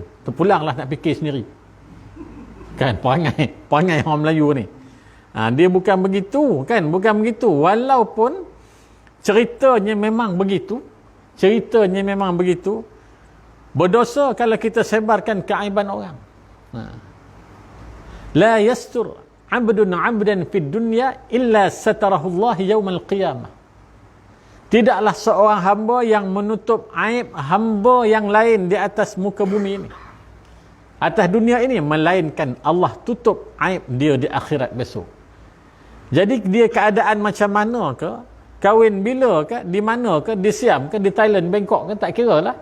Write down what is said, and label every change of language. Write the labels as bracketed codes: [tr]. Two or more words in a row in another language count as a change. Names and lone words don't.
[ms] Terpulanglah nak fikir sendiri. Kan? Perangai orang Melayu ni. Dia bukan begitu. Kan? Bukan begitu. Walaupun ceritanya memang begitu. Berdosa kalau kita sebarkan keaiban orang. [ar] لا يستر عبد عبدا في الدنيا إلا ستره الله يوم القيامة. [ms] Tidaklah seorang hamba yang menutup aib hamba yang lain di atas muka bumi ini, atas dunia ini, melainkan Allah tutup aib dia di akhirat besok. Jadi dia keadaan macam mana ke, kahwin bila ke, di mana ke, di Siam ke, di Thailand, Bangkok ke, tak kira lah.